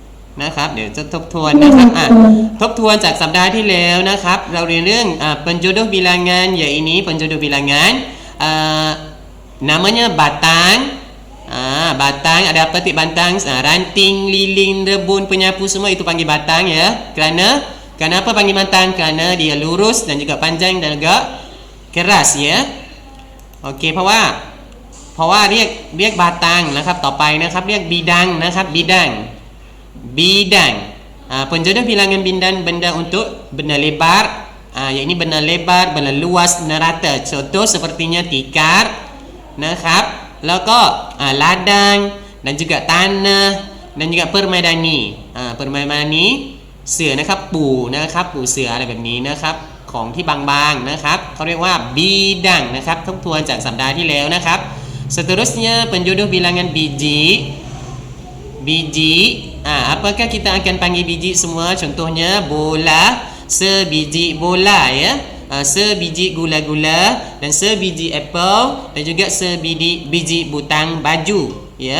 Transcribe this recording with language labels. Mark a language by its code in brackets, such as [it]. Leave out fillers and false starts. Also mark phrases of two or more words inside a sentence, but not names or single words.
[th] นะครับเดี๋ยวจะทบทวนนะครับทบทวนจากสัปดาห์ที่แล้วนะครับเราเรียนเรื่อง [ms] penjodoh bilangan ya ini penjodoh bilangan namanya batang. Batang ada apa tik batang? Ranting, lilin, rebun, penyapu semua itu panggil batang ya. Kenapa panggil batang? Kerana dia lurus dan juga panjang dan juga keras ya. Okey [th] เพราะว่าเรียก [ms] batang [th] นะครับต่อไปนะครับเรียก [ms] bidang [th] นะครับ [ms] bidang penjodoh bilangan bidang benda untuk benda lebar yang ini benda lebar, benda luas, benda rata. Contoh sepertinya tikar [th] นะครับแล้วก็ [ms] ladang dan juga tanah dan juga permadani permadani [th] เสื่อนะครับปูเสื่ออะไรแบบนี้นะครับของที่บางๆนะครับเขาเรียกว่า bidang นะครับทบทวนจากสัปดาห์ที่แล้วนะครับ [ms] seterusnya penjodoh bilangan biji apakah kita akan panggil biji semua contohnya bola sebiji bola ya sebiji gula-gula dan sebiji apple dan juga sebiji butang baju ya.